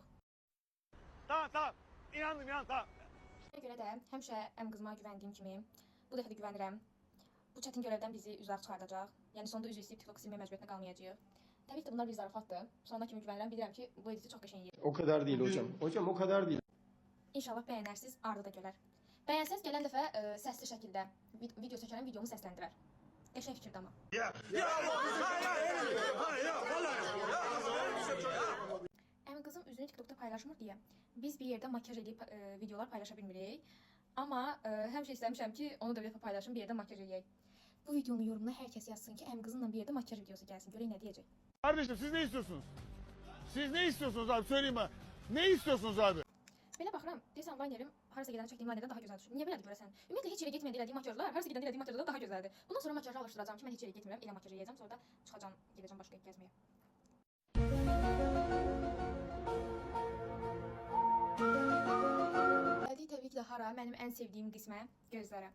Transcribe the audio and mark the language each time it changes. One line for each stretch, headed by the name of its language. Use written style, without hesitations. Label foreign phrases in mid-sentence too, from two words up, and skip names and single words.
Turkish: Tamam. İnandım tamam.
Azerbaijani: Buna görə də həmişə qızıma güvəndiyim kimi bu dəfə də güvənirəm. Bu çətin görevdən bizi üzər çıxardacaq. Yəni sonunda üzr istəyib TikTok silmək məcburiyyətinə qalmayacağıq. Təbii ki, bunlar bir zarafatdır. Sonuna kimi güvənirəm, bilirəm ki, bu editi çox qəşəng yeyir.
Turkish: O kadar değil hocam. Hocam o kadar değil.
Azerbaijani: İnşallah bəyənərsiniz, ardı da gələr. Bəyənsəz gələn dəfə səsli şəkildə video çəkərəm, videomu səsləndirər. Qəşəng fikirdir amma. Qızım üzünü TikTokda paylaşmır deyə biz bir yerdə makyaj edib videolar paylaşa bilmirik. Amma həmişə istəmişəm ki, onu da bir dəfə paylaşım, bir yerdə makyaj edək. Bu videonun yorumuna hər kəs yazsın ki, qızımla bir yerdə makyaj videosu gəlsin. Görək nə deyəcək.
Turkish: Kardeşim siz ne istiyorsunuz? Siz ne istiyorsunuz abi? Söyleyin bana. Ne istiyorsunuz abi?
Azerbaijani: Belə baxıram, deyəsən linerim harasa gedəndə çəkdiyim linerdən daha gözəl düşür. Niyə belədir görəsən? Ümumiyyətlə heç yerə getməyəndə elədiyim makyajlar harasa gedəndə elədiyim makyajlardan daha gözəldir. Bundan sonra makyajı alışdıracağam ki, mən heç yerə getmirəm, elə makyaj edəcəm, sonra da çıxacağam, gedəcəm başqa yer gəzməyə. Gəldik təbii ki də hara, mənim ən sevdiyim qismə, gözlərə.